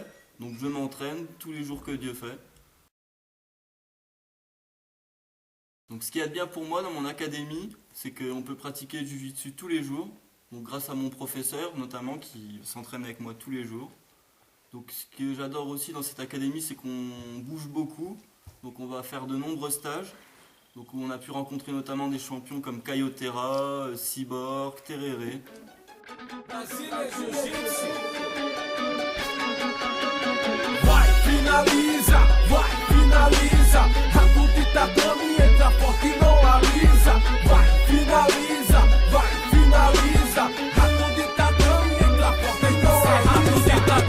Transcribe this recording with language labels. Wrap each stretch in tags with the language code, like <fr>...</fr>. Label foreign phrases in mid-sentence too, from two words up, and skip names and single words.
<fr>Donc je m'entraîne tous les jours que Dieu fait. Donc ce qui est bien pour moi dans mon académie, c'est qu'on peut pratiquer le jiu-jitsu tous les jours. Donc grâce à mon professeur notamment qui s'entraîne avec moi tous les jours. Donc ce que j'adore aussi dans cette académie, c'est qu'on bouge beaucoup. Donc on va faire de nombreux stages. Donc où on a pu rencontrer notamment des champions comme Caio Terra, Cyborg, Tereré. Brasília Jiu-Jitsu.</fr> <pt>Vai, finaliza, vai, finaliza. Rato de tatame, entra forte e não alisa. Vai, finaliza, vai, finaliza. Rato de tatame, entra forte e não alisa.</pt>